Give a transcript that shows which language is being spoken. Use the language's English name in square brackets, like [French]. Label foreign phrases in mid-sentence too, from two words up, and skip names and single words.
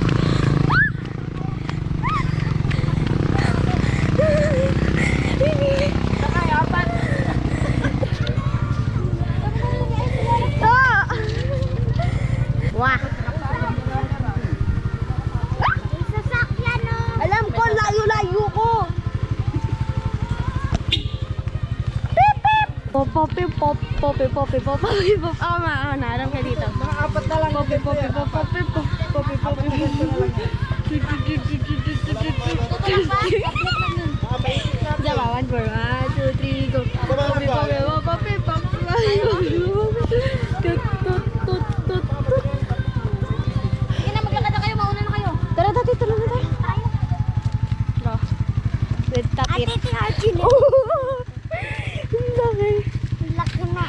[Filipino] Ah! Wah! Sasakyan o. Alam ko, layo-layo ko. Pip, pip. Pop, pop, pip, pop, pop, pip, pop, pip, pop, pop, pip, pop. Ako naharap ka dito. Mga apat na lang. Pop, pip, pop, pip, pop, pop, pip, pop, pop, pip, pop, pip, pop. Diba? 1, 4, 1, 2, 3, go. Pop, pip, pop, pip, pop, pip, pop, pop, Tut, tut, tut, tut, tut. Sige na, maglakad na kayo. Mauna na kayo. Tara, dati, tuloy na tayo. No. With takip. Ate, Archie. Ang laki. Laki na.